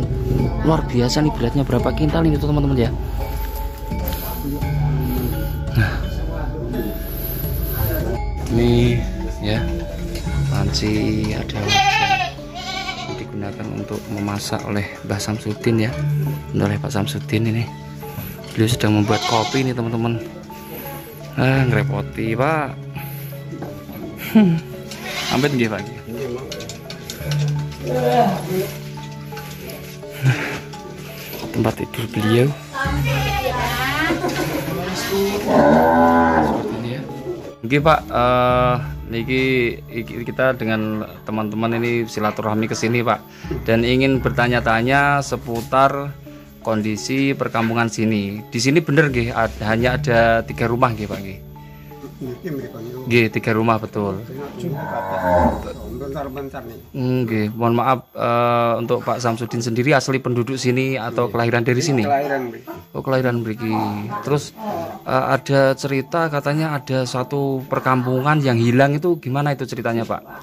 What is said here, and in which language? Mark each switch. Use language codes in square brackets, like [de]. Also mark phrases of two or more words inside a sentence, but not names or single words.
[id] Luar biasa nih, beratnya berapa kintal ini teman-teman ya. Nah, ini ya panci, ada wajan digunakan untuk memasak oleh Mbah Samsudin ya, oleh Pak Samsudin ini. Beliau sedang membuat kopi nih teman-teman. [jv] Ngerepoti Pak. Ampet nggih Pak. [id] Tempat tidur beliau. Seperti ini ya. Nggih Pak, niki kita dengan teman-teman ini silaturahmi ke sini Pak, dan ingin bertanya-tanya seputar kondisi perkampungan sini. Di sini bener nggih hanya ada 3 rumah nggih Pak nggih? Nggih, 3 rumah betul. Nggih, mohon maaf, untuk Pak Samsudin sendiri asli penduduk sini atau kelahiran dari sini? Kelahiran. Oh, kelahiran mriki. Terus ada cerita katanya ada suatu perkampungan yang hilang, itu gimana itu ceritanya Pak?